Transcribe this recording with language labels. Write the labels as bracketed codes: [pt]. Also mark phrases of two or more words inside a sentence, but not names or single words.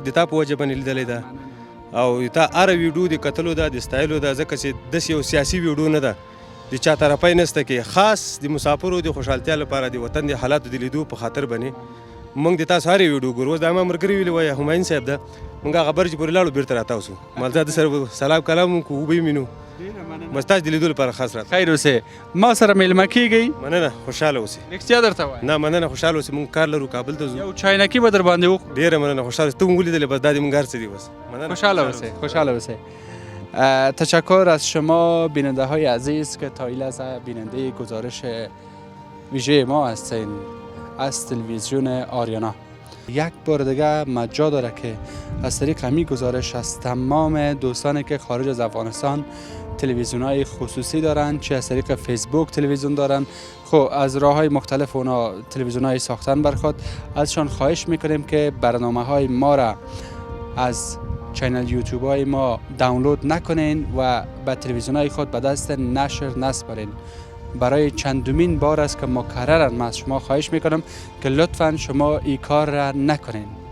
[ps] د تا په وجه باندې لیدلی ده او تا هره ویډیو د کتلو ده د ستایلو ده ځکه چې داسې یو سیاسي ویډیو نه ده د چا طرفی نسته کې خاص د مسافرو د خوشحالتیا لپاره د وطن د حالاتو د لیدو په خاطر باندې مونږ د تاسو هرې ویډیو ګورو اوس دا ما ملګري ویلي وایي همایون صاحب ده مونږ هغه برج پورې لاړو بېرته راته اوسو مالزاده سره سلام کلام وکړو وبه یې مینو بس تاسو د لیدو لپاره خاص راته خیر اوسه ما سره میلمه کیږئ مننه خوشحاله اوسئ رښتیا درته وایم نه مننه خوشحاله اوسئ مونږ کار لرو کابل ته ځو یو چاینکی به در باندې وخورو ډېره مننه خوشحاله ته مونږ ولیدلې بس دا د مونږ هر څه دي بس مننه خوشحال اوسه خوشحال اوسه [fa] تشکر از شما بیننده های عزیز که تا این لحظه بیننده گزارش ویژه ما هستین از تلویزیون آریانا یک بار دیگه مجا داره که از طریق همین گزارش از تمام دوستانی که خارج از افغانستان تلویزیون های خصوصی دارن چه از طریق فیسبوک تلویزیون دارن خب از راه های مختلف اونا تلویزیون های ساختن برخواد ازشان خواهش میکنیم که برنامه های ما را از چینل یوتیوب های ما دانلود نکنین و به تلویزیون های خود به دست نشر نسپارین برای چندمین بار است که مکررا من از شما خواهش میکنم که لطفا شما این کار را نکنین